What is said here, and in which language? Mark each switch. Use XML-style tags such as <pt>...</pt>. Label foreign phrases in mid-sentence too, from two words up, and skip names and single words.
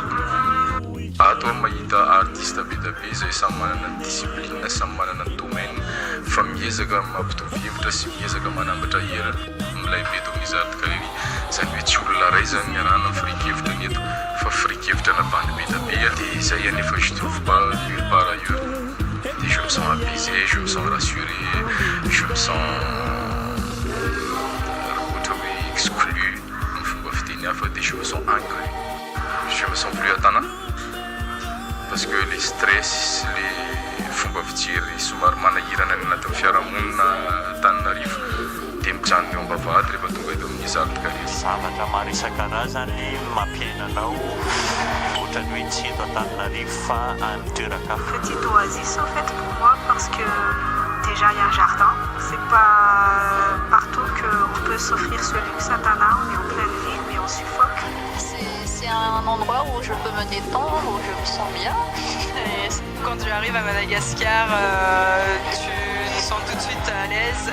<mg>Ato mahita artiste be dia be izay samy manana ny discipline, samy manana ny domaine fa miezaka mampitovy-hevitra sy miezaka manambatra hera milay be eto amin'izy art galerie. Izany hoe tsy olona ray zany niarahana ny firikevitra ny eto fa firikevitra na bande be dia be dia izay anefa</mg> <fr>je trouve pas nulle part ailleurs. Et je me sens apaisé, je me sens rassuré, je me sens exclu en</fr> <mg>fomba fiteny hafa dia</mg> <fr>je me sens inclus. Je me sens plus à Tana parce que les stress, les</fr> <mg>fomba fijery somary manahirana ny anatin'ny fiarahamonina Antananarivo dia mijanona eo am-bavahady rehefa tonga eto amin'izy art galerie. Zavatra maro isan-karazany mampiainanao ohatran'ny hoe tsy eto Antananarivo fa any toeran-kafa.</mg> <fr>Petite oasis en fait pour moi parce que déjà il y a un jardin, c'est pas partout qu'on peut s'offrir ce luxe à Tana, on est en pleine ville mais on suffoque. C'est un endroit où je peux me détendre, où je me sens bien. Et quand tu arrives à Madagascar, tu te sens tout de suite à l'aise.</fr>